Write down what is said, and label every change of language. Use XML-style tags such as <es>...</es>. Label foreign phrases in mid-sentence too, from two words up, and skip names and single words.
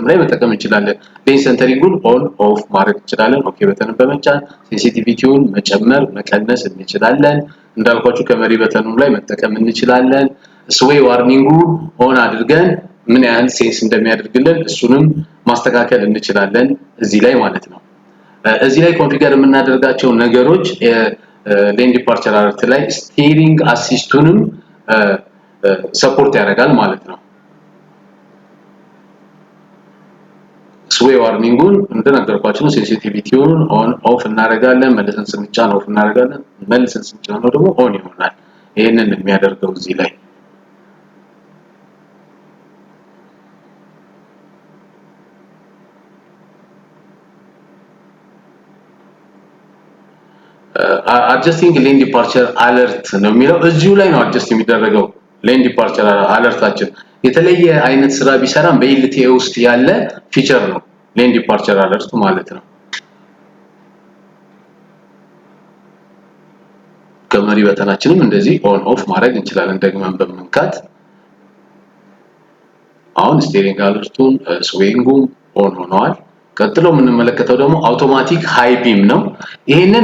<am>ላይ መጠቀም እንችላለን</am> <en>lane centering on off</en> <am>ማድረግ እንችላለን</am> <en>OK button</en> <am>በመጫን ሴንሲቲቪቲውን መጨመር መቀነስ እንችላለን እንዳልኳችሁ ከመሪ በተኑ ላይ መጠቀም እንችላለን</am> <en>sway warning on</en> <am>አድርገን ምን ያህል ሴንስ እንደሚያደርግልን እሱንም ማስተካከል እንችላለን እዚህ ላይ ማለት ነው እዚህ ላይ ኮንፊገር የምናደርጋቸው ነገሮች</am> <en>lane departure alert</en> <am>ላይ</am> <en>steering assist support</en> <am>ያደርጋል ማለት ነው</am> <en>sway warning</en> <am>እንደነገርኳችሁ ሴንሲቲቪቲውን</am> <en>on off</en> <am>እናደርጋለን መልሰን ስንጫን ኦፍ እናደርጋለን መልሰን ስንጫን ደግሞ ኦን ይሆናል ይሄንን የሚያደርገው እዚህ ላይ</am> <en>adjusting lane departure alert</en> <am>ነው የሚለው እዚሁ ላይ ነው adjust የሚደረገው</am> <en>lane departure</en> <am>alertአችን የተለየ አይነት ስራ ቢሰራም በኤልቲኤ ውስጥ ያለ ፊቸር ነው</am> <en>lane departure alert</en> <am>ማለት ነው ከመሪ በተናችንም እንደዚህ</am> <en>on off</en> <am>ማድረግ እንችላለን ደግመን በመንካት አሁን</am> <en>steering alert swing on</en> <am>ሆኗል ቀጥሎ የምንመለከተው ደግሞ</am> <en>automatic high beam</en> <am>ነው ይሄንን</am>